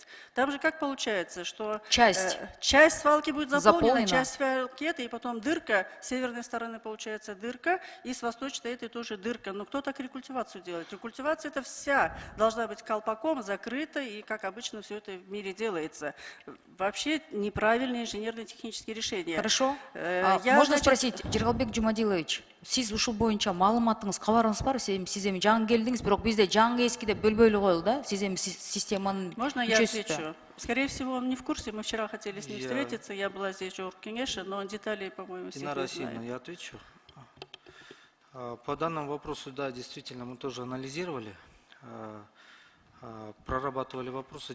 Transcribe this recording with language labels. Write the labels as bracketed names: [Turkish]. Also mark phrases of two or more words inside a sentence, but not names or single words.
[Russian] Там же как получается, что часть свалки будет заполнена, часть свалки это, и потом дырка, с северной стороны получается дырка, и с восточной этой тоже дырка. Но кто так рекультивацию делает? Рекультивация это вся должна быть колпаком, закрыта, и как обычно все это в мире делается. Вообще неправильные инженерно-технические решения. Хорошо. Можно спросить, [Kyrgyz] Жергалбек Жумадилович, сиз ушул боюнча маалыматыңыз, кабарыңыз бар? Сиз эми жаңы келдиңиз, бирок бизде жаңы эски деп бөлбөй эле коелу да? Сиз эми системанын [Russian] Можно я отвечу? Скорее всего, он не в курсе. Мы вчера хотели с ним встретиться. Я была здесь в Оргкенеше, но деталей, по-моему, всех не знаю. Я отвечу. По данному вопросу, да, действительно, мы тоже анализировали, прорабатывали вопросы.